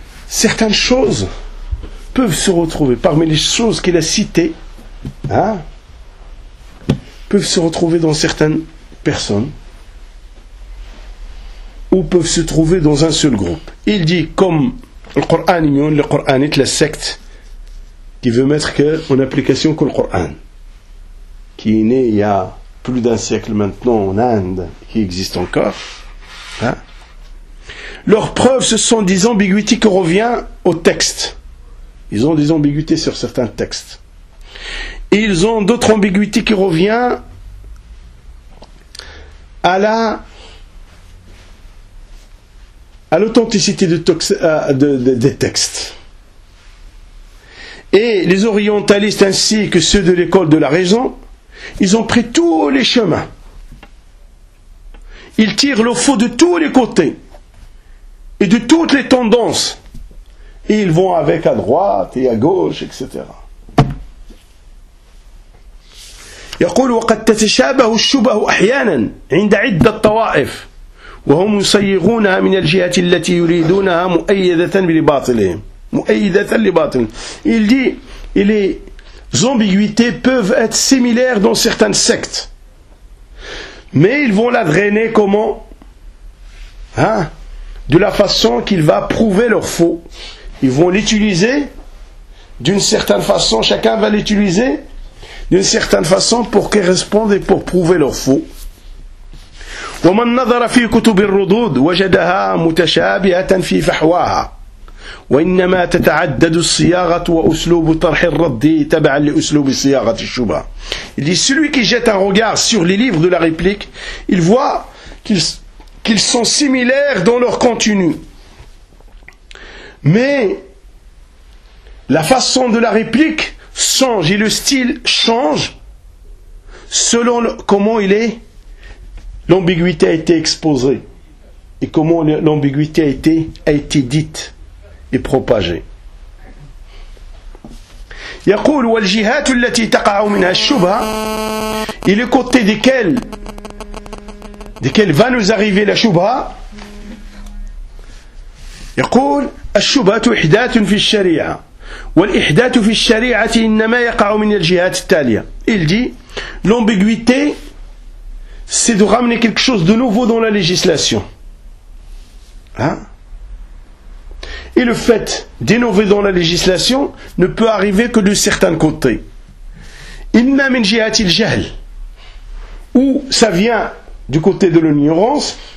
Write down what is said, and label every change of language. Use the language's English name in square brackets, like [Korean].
[French] certaines choses peuvent se retrouver parmi les choses qu'il a citées, hein, peuvent se retrouver dans certaines personnes, ou peuvent se trouver dans un seul groupe. Il dit, comme le Coran est la secte qui veut mettre en application que le Coran, qui est né il y a plus d'un siècle maintenant en Inde, qui existe encore, hein. Leurs preuves, ce sont des ambiguïtés qui reviennent au texte. Ils ont des ambiguïtés sur certains textes. Et ils ont d'autres ambiguïtés qui reviennent à l'authenticité des textes. Et les orientalistes ainsi que ceux de l'école de la raison, ils ont pris tous les chemins. Ils tirent le faux de tous les côtés et de toutes les tendances. Et ils vont avec à droite et à gauche, etc. [Arabic] يقول وقد تتشابه الشبه احيانا عند عده طوائف وهم يصيغونها من الجهه التي يريدونها مؤيده لباطلهم. Mu'ayyidatan li batin. [French] Il dit, et les ambiguïtés peuvent être similaires dans certaines sectes. Mais ils vont la drainer comment? Hein? De la façon qu'il va prouver leur faux. Ils vont l'utiliser d'une certaine façon, chacun va l'utiliser d'une certaine façon pour qu'ils répondent et pour prouver leur faux. [Arabic] ومن نظر في كتب الردود وجدها متشابهة في فحواها وإنما تتعدد الصياغة وأسلوب طرح الرد تبعا لأسلوب صياغة الشبهة. [French] Il dit, celui qui jette un regard sur les livres de la réplique, il voit qu'ils sont similaires dans leur contenu. Mais la façon de la réplique change et le style change selon comment il est. L'ambiguïté a été exposée. Et comment l'ambiguïté a été dite et propagée. [Arabic] يقول والجهات التي تقع منها الشبهة [French] et les côtés desquels va nous arriver la شبهة. [Arabic] يقول الشبهة إحداث في الشريعة والإحداث في الشريعة إنما يقع من الجهات التالية. [French] Il dit l'ambiguïté c'est de ramener quelque chose de nouveau dans la législation. Hein? Et le fait d'innover dans la législation ne peut arriver que de certains côtés. [Arabic] Inna min jihatil jahl. [French] Ou ça vient du côté de l'ignorance.